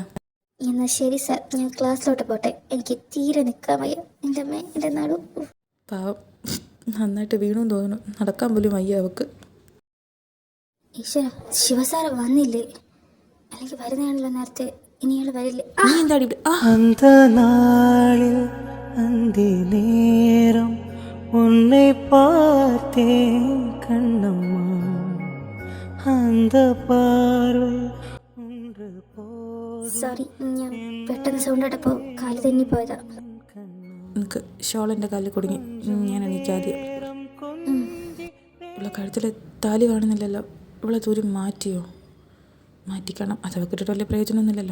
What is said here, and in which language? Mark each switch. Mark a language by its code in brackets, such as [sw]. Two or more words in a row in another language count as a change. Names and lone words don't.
[ml] എന്നാൽ ശരി സാർ, ഞാൻ ക്ലാസ്സിലോട്ട് പോട്ടെ. എനിക്ക് തീരെ നിൽക്കാൻ വയ്യ. എൻ്റെ അമ്മ, എൻ്റെ നടു. പാവം, നന്നായിട്ട് വീണു തോന്നുന്നു. നടക്കാൻ പോലും വയ്യ അവക്ക്. ഈശ്വര, ശിവസാറ് വന്നില്ലേ? അല്ലെങ്കിൽ വരുന്നതാണല്ലോ നേരത്തെ. ഇനിയാൾ വരില്ലേ? നീ എന്താടി ഇവിടെ? [ta] அந்த நாளில் அந்த நேரம் உன்னை பார்த்தேன் கண்ணம்மா, அந்த பார்வை ஒன்று [ml] സോറി, ഞാൻ പെട്ടെന്ന് സൗണ്ട് ഇട്ടപ്പോൾ കാല് തെന്നിപ്പോയതാ. എനിക്ക് ഷോളെൻ്റെ കാലിൽ കുടുങ്ങി. ഞാൻ എണീക്കാദ്യം. ഇവളെ കഴുത്തിൽ താലി കാണുന്നില്ലല്ലോ. ഇവളെ ദൂരം മാറ്റിക്കണം. അതവക്ക് ഇട്ടിട്ട് വലിയ പ്രയോജനമൊന്നുമില്ലല്ലോ.